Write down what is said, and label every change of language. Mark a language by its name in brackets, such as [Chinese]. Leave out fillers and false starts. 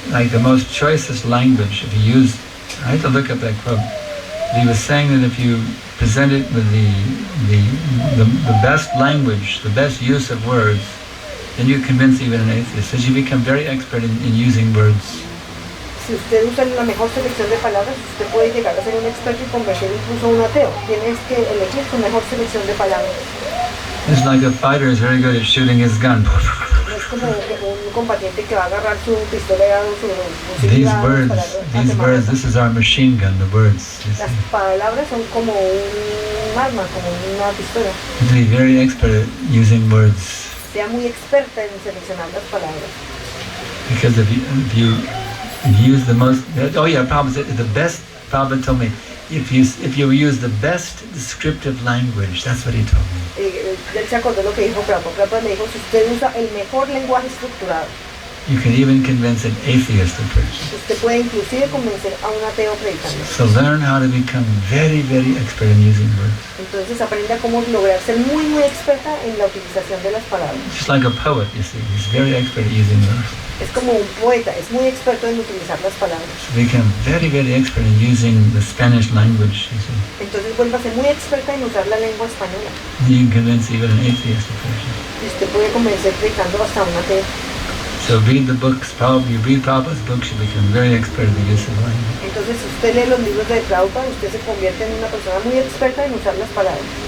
[English] The most choicest language, if you use, I had to look up that quote. He was saying that if you present it with the best language, the best use of words, then you convince even an atheist. So you become very expert in using words. [Spanish] Si usted usa la mejor selección de palabras, usted puede llegar a ser un experto y convertir incluso a un ateo. Tienes que elegir su mejor selección de palabras. [English] It's like a fighter is very good at shooting his gun. [Spanish] Es como un combatiente que va a agarrar su pistola o su fusil. [English] These words, this is our machine gun, the words. [Spanish] Las palabras son como un arma, como una pistola. [English] You have to be very expert at using words. [Spanish] Sea muy experta en seleccionar las palabras. [English] Because if you use the most, Prabhupada said the best. Prabhupada told me, if you use the best descriptive language, that's what he told me. [Spanish] Él se acordó lo que dijo Prabhupada. Prabhupada le dijo, si usted usa el mejor lenguaje estructurado, [English] you can even convince an atheist to preach. [Spanish] usted puede inclusive convencer a un ateo predicando. [English] So learn how to become very, very expert in using words. [Spanish] Entonces aprenda cómo lograr ser muy, muy experta en la utilización de las palabras. [English] Just like a poet, you see, he's very expert at using words. [Spanish] Es como un poeta, es muy experto en utilizar las palabras. [English] So become very, very expert in using the Spanish language, you see. [Spanish] Entonces vuelva a ser muy experta en usar la lengua española. [English] You can convince even an atheist to preach. [Spanish] Y usted puede convencer predicando hasta un ateo. [English] So read the books, you read Prabhupada's books, you become very expert in the use of language. [Spanish] Entonces si usted lee los libros de Prabhupada, usted se convierte en una persona muy experta en usar las palabras.